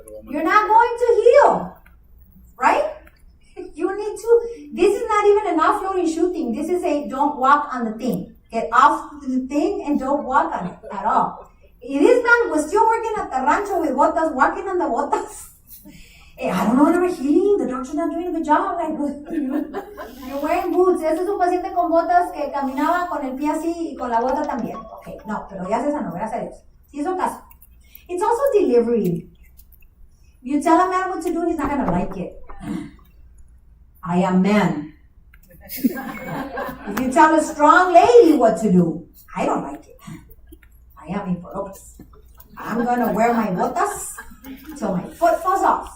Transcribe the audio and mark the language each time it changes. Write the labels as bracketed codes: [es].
[en] You're not going to heal, right? You need to, this is not even an offloading shooting. This is a don't walk on the thing. Get off the thing and don't walk on it at all. This man was still working at the rancho with botas, walking on the botas. I don't know what I'm healing. The doctor's not doing a good job. Like, you're wearing boots. [es] Ese es un paciente con botas que caminaba con el pie así y con la bota también. Okay, no, pero ya se sanó, gracias a Dios. Sí hizo caso. [en] It's also delivery. You tell a man what to do, he's not gonna like it. I am man. If you tell a strong lady what to do, I don't like it. I am Lopez. I'm gonna wear my botas till my foot falls off.